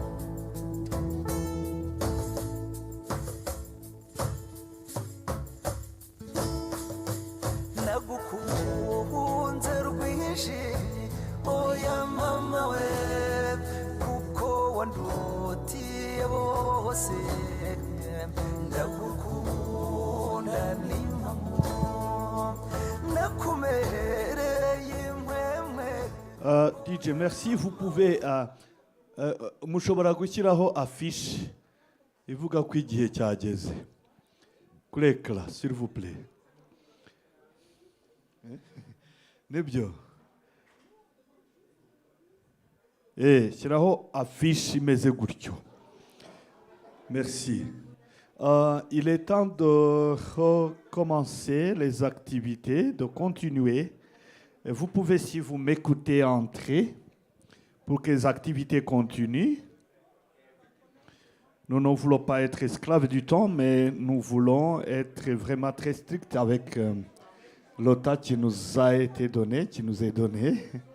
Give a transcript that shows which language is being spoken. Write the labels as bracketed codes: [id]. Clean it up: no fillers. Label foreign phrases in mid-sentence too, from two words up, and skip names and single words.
[rw] nagukunze rwinshi oya mama we kuko wandutiye bose ndagukunda n'impamo nakumereye impwemwe. DJ, merci. [fr] Vous pouvez [rw] mushobora gushyiraho affiche ivuga ko igihe cyageze kuri ekara, [fr] s'il vous plaît. [rw] Nibyo. Shyiraho affiche imeze gutyo. Merci. [fr] Il est temps de recommencer les activités, de continuer. Et vous pouvez, si vous m'écoutez, entrer pour que les activités continuent. Nous ne voulons pas être esclaves du temps, mais nous voulons être vraiment très stricts avec le temps qui nous a été donné, qui nous est donné.